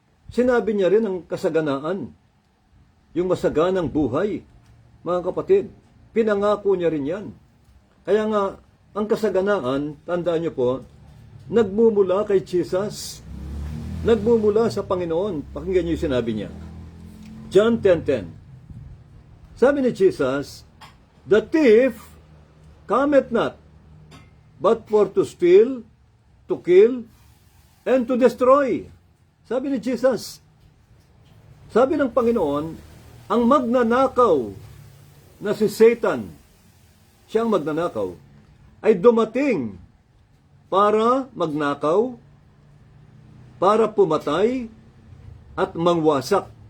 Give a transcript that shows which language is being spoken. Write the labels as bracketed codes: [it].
[tl] Sinabi niya rin ang kasaganaan. Yung masaganang buhay. Mga kapatid, pinangako niya rin yan. Kaya nga, ang kasaganaan, tandaan niyo po, nagmumula kay Jesus. Nagmumula sa Panginoon. Pakinggan niyo yung sinabi niya. [en] John 10:10. [tl] Sabi ni Jesus, [en] the thief cometh not, but for to steal, to kill, and to destroy. [tl] Sabi ni Jesus. Sabi ng Panginoon, ang magnanakaw na si Satan, siyang magnanakaw, ay dumating para magnakaw, para pumatay, at mangwasak.